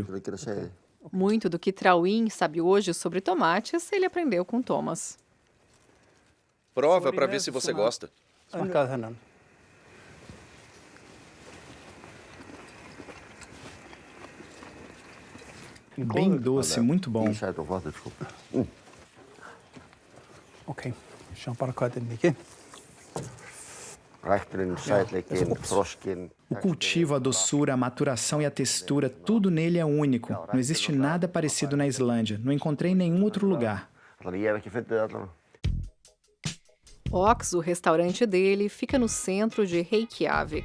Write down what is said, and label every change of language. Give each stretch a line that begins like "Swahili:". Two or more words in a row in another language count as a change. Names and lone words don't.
Portuguese: Muito do que Thráinn sabe hoje sobre tomates, ele aprendeu com Thomas. Prova para ver se você gosta. Bem doce, muito bom.
Icelandic: Ok, sjá bara hvað þetta er mikið.
Portuguese: O cultivo, a doçura, a maturação e a textura, tudo nele é único. Não existe nada parecido na Islândia. Não encontrei em nenhum outro lugar. Ox, o restaurante dele, fica no centro de Reykjavik.